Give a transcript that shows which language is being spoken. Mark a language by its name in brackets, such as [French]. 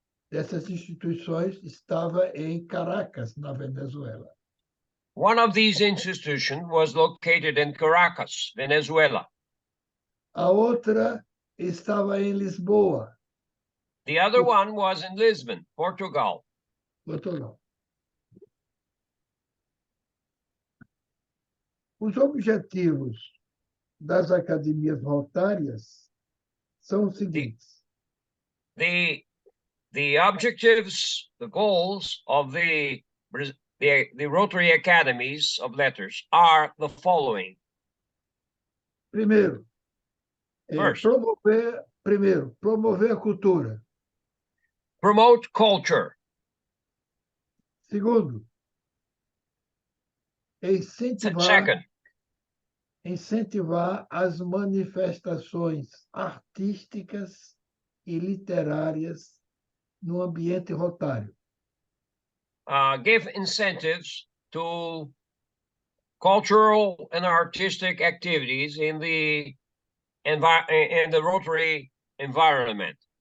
[Portuguese] Dessas instituições, estava em Caracas, na Venezuela. [English] One of these institutions was located in Caracas, Venezuela. [Portuguese] A outra estava em Lisboa. [English] The other one was in Lisbon, Portugal. Portugal. [Portuguese] Os objetivos das academias rotárias são os seguintes. [English] The objectives, the goals of the Rotary Academies of Letters are the following. [Portuguese] Primeiro, [English] First, [Portuguese] promover a cultura. [English] Promote culture. [Portuguese] Segundo, [English] Second, [Portuguese] incentivar as manifestações artísticas e literárias no ambiente rotário. [English] Give incentives to cultural and artistic activities in the Rotary environment.